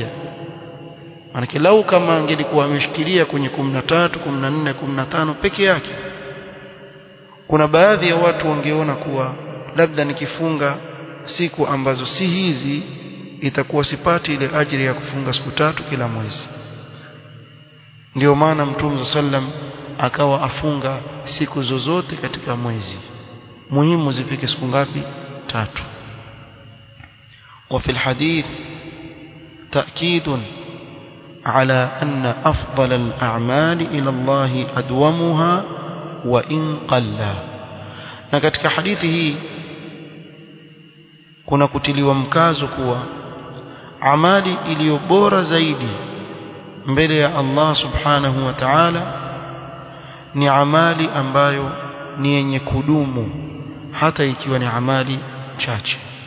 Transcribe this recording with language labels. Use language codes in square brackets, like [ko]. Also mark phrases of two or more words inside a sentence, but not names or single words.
[sw] Manake lau kama angelikuwa ameshikilia kwenye 13, 14, 15 peke yake, kuna baadhi ya watu wangeona kuwa labda nikifunga siku ambazo si hizi itakuwa sipati ile ajira ya kufunga siku 3 kila mwezi. Ndio maana mtume sallam akawa afunga siku zozote katika mwezi, muhimu zifike siku ngapi? 3. [ar] وفي الحديث تأكيد على أن أفضل الأعمال إلى الله أدومها وإن قل. [sw] na katika hadithi hii kuna kutiliwa mkazo kuwa amali iliyo bora zaidi mbele ya Allah [ar] سبحانه وتعالى [sw] ni amali ambayo ni yenye kudumu, hata ikiwa ni amali chache.